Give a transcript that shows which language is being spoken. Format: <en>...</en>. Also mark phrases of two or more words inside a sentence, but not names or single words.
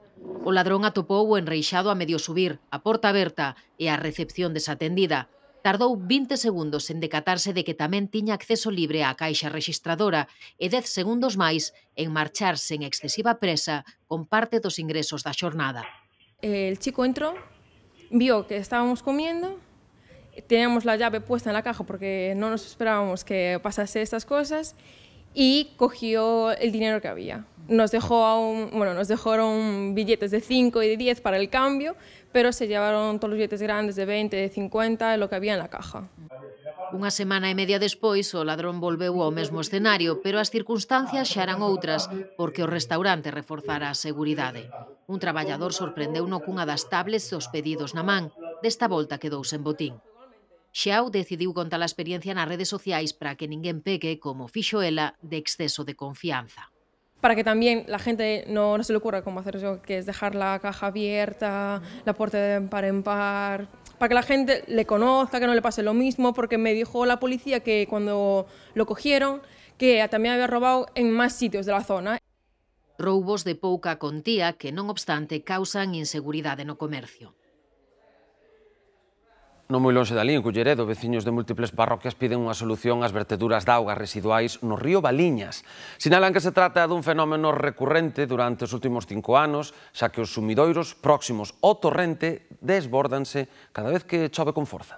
<gl>O ladrón atopou o enreixado a medio subir, a porta aberta e a recepción desatendida. Tardou 20 segundos en decatarse de que tamén tiña acceso libre á caixa rexistradora e 10 segundos máis en marcharse en excesiva presa con parte dos ingresos da xornada.</gl> <es>El chico entró, vio que estábamos comiendo. Teníamos la llave puesta en la caja porque no nos esperábamos que pasase estas cosas y cogió el dinero que había. Nos dejaron billetes de 5 y de 10 para el cambio, pero se llevaron todos los billetes grandes de 20, de 50, lo que había en la caja.</es> <gl>Unha semana e media despois, o ladrón volveu ao mesmo escenario, pero as circunstancias xa eran outras porque o restaurante reforzara a seguridade. Un traballador sorprendeuno cunha das tablets dos pedidos na man. Desta volta quedou sen botín. Xiao decidiu contar a experiencia nas redes sociais para que ninguén peque, como fixo ela, de exceso de confianza.</gl> <es>Para que también la gente no se le ocurra cómo hacer eso, que es dejar la caja abierta, la puerta de par en par, para que la gente le conozca, que no le pase lo mismo, porque me dijo la policía que cuando lo cogieron, que también había robado en más sitios de la zona.</es> <gl>Roubos de pouca contía que, non obstante, causan inseguridade no comercio. Non moi lonxe dali, en Culleredo, veciños de múltiples parroquias piden unha solución ás verteduras de augas residuais no río Valiñas. Sinalan que se trata dun fenómeno recurrente durante os últimos 5 anos, xa que os sumidoiros próximos ao torrente desbórdanse cada vez que chove con forza.</gl>